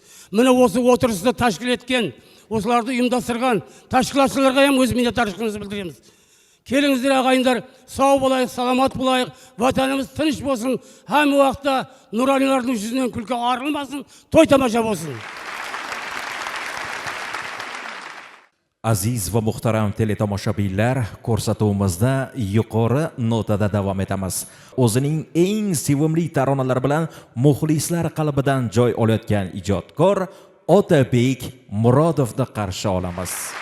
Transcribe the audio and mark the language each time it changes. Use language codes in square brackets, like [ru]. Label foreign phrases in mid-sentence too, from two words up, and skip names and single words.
[kk] Міне осы отырысты тәшкіл еткен, осыларды ұйымдастырған тәшкілатшыларға өз миннаттарлығымызды білдіреміз. Келіңіздер ағайындар, сау болайық, саламат болайық, ватанымыз тыныш болсын, һәм уақытта нұранилардың жүзінен күлкі арылмасын, той тамаша болсын. [uz] Aziz va muhtaram teletomoshabinlar, ko'rsatuvimizda yuqori notada davom etamiz. O'zining eng sevimli taronalari bilan muxlislar qalbidan joy olayotgan ijodkor Otabek Murodovni qarshi olamiz.